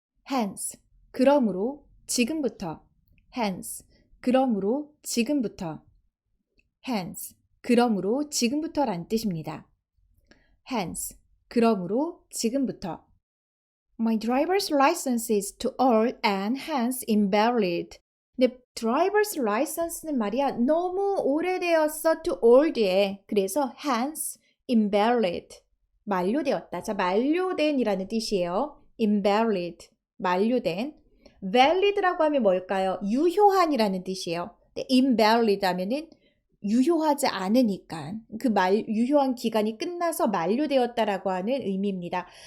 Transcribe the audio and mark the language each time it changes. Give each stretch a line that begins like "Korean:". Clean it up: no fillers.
Korean: hence, 그러므로, 지금부터. hence, 그러므로, 지금부터. hence, 그러므로, 지금부터 란 뜻입니다. hence, 그러므로, 지금부터.
English: My driver's license is too old and hence invalid.
Korean: 내 driver's license는 말이야 너무 오래되었어
English: too old
Korean: 에. 그래서
English: hence invalid.
Korean: 만료되었다. 자, 만료된이라는 뜻이에요. invalid. 만료된. valid라고 하면 뭘까요? 유효한이라는 뜻이에요. invalid 하면은 유효하지 않으니까 그 유효한 기간이 끝나서 만료되었다라고 하는 의미입니다.